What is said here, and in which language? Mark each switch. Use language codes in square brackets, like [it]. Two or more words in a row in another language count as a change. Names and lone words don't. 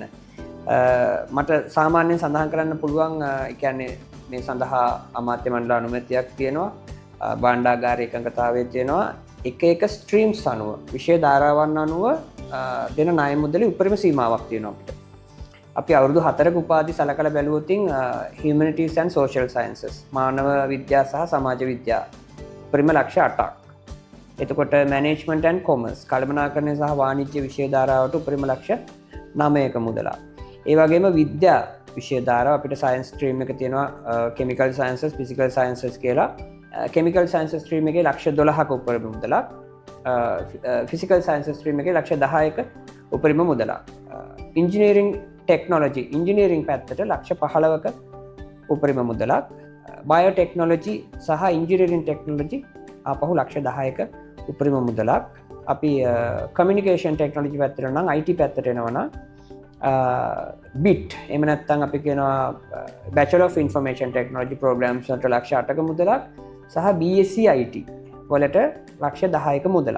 [si] මට සාමාන්‍යයෙන් සඳහන් කරන්න පුළුවන් ඒ කියන්නේ මේ සඳහා අමාත්‍ය මණ්ඩල අනුමැතියක් තියෙනවා. භාණ්ඩාගාර එකඟතාවය තියෙනවා. එක එක ස්ට්‍රීම්ස් අනුව විෂය ධාරාවන් අනුව දෙන ණය මුදලේ උපරිම සීමාවක් තියෙනවා අපිට. අපි අවුරුදු 4ක උපාධි සලකලා බැලුවොතින් [en] humanities and social sciences [si] මානව විද්‍යා සහ සමාජ විද්‍යා උපරිම ලක්ෂ 8ක්. එතකොට [en] management and commerce [si] කළමනාකරණය සහ වාණිජ්‍ය විෂය ධාරාවට උපරිම ලක්ෂ 9ක මුදලක්. ඒ වගේම විද්‍යා විෂය ධාරාව අපිට [en] science stream [si] එක තියෙනවා [en] chemical sciences, physical sciences [si] කියලා. [en] chemical sciences stream [si] එකේ ලක්ෂ 12ක උපරිම මුදලක්. [en] physical sciences stream [si] එකේ ලක්ෂ 10ක උපරිම මුදලක්. [en] engineering technology engineering [si] පැත්තට ලක්ෂ 15ක උපරිම මුදලක්. බයෝටෙක්නොලොජි සහ [en] engineering technology [si] ආපහු ලක්ෂ 10ක උපරිම මුදලක්. අපි [en] communication technology [si] පැත්තට නම් IT පැත්තට එනවනම් BIT එහෙම නැත්නම් අපි කියනවා [en] Bachelor of Information Technology programs [si] වලට ලක්ෂ 8ක මුදලක් සහ [en] BSc IT [si] වලට ලක්ෂ 10ක මුදලක්.